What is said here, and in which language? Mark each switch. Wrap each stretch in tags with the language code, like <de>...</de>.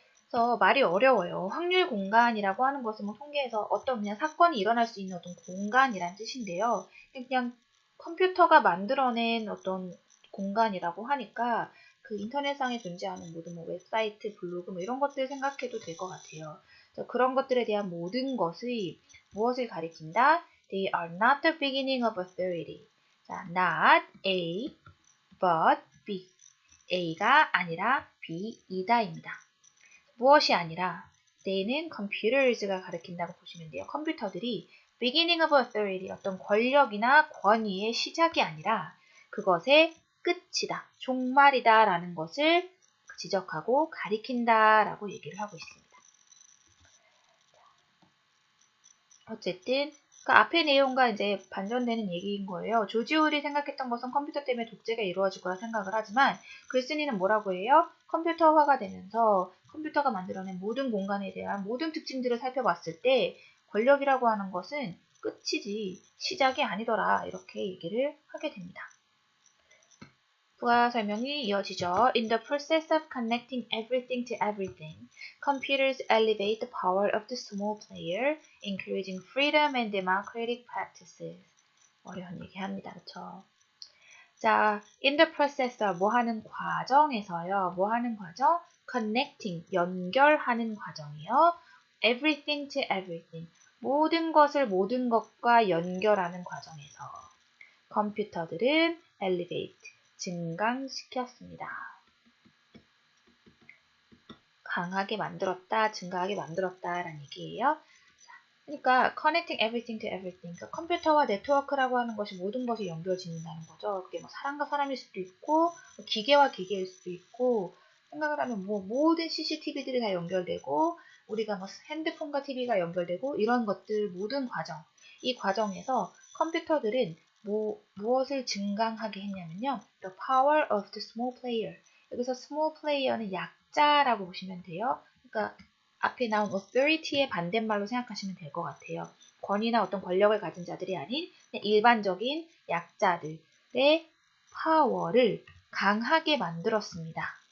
<ko>그래서 말이 어려워요. 확률 공간이라고 하는 것은 뭐 통계에서 어떤 그냥 사건이 일어날 수 있는 어떤 공간이란 뜻인데요. 그냥 컴퓨터가 만들어낸 어떤 공간이라고 하니까 그 인터넷상에 존재하는 모든 뭐 웹사이트, 블로그 뭐 이런 것들 생각해도 될 것 같아요. 그런 것들에 대한 모든 것이 무엇을 가리킨다?</ko> <en>They are not the beginning of authority. 자, not A, but B.</en> <ko>A가 아니라 B이다입니다. 무엇이 아니라 today는 computers가 가리킨다고 보시면 돼요. 컴퓨터들이</ko> <en>beginning of authority,</en> <ko>어떤 권력이나 권위의 시작이 아니라 그것의 끝이다, 종말이다 라는 것을 지적하고 가리킨다 라고 얘기를 하고 있습니다. 어쨌든 그 앞의 내용과 이제 반전되는 얘기인 거예요. 조지 오웰이 생각했던 것은 컴퓨터 때문에 독재가 이루어질 거라 생각을 하지만 글쓴이는 뭐라고 해요? 컴퓨터화가 되면서 컴퓨터가 만들어낸 모든 공간에 대한 모든 특징들을 살펴봤을 때 권력이라고 하는 것은 끝이지 시작이 아니더라 이렇게 얘기를 하게 됩니다. 부가 설명이 이어지죠.</ko> <en>In the process of connecting everything to everything, computers elevate the power of the small player, encouraging freedom and democratic practices.</en> <ko>어려운 얘기합니다. 그렇죠? 자,</ko> <en>in the process of</en> <ko>뭐 하는 과정에서요. 뭐 하는 과정? connecting, 연결하는 과정이요.</ko> <en>everything to everything,</en> <ko>모든 것을 모든 것과 연결하는 과정에서 컴퓨터들은 elevate, 증강시켰습니다. 강하게 만들었다, 증가하게 만들었다라는 얘기예요. 그러니까</ko> <en>connecting everything to everything,</en> <ko>그러니까 컴퓨터와 네트워크라고 하는 것이 모든 것이 연결짓는다는 거죠. 그게 뭐 사람과 사람일 수도 있고 뭐 기계와 기계일 수도 있고, 생각을 하면 뭐 모든 CCTV들이 다 연결되고 우리가 뭐 핸드폰과 TV가 연결되고 이런 것들 모든 과정, 이 과정에서 컴퓨터들은 무엇을 증강하게 했냐면요.</ko> <en>The power of the small player.</en> <ko>여기서 small player는 약자라고 보시면 돼요. 그러니까 앞에 나온 authority의 반대말로 생각하시면 될 것 같아요. 권위나 어떤 권력을 가진 자들이 아닌 일반적인 약자들의 파워를 강하게 만들었습니다.</ko>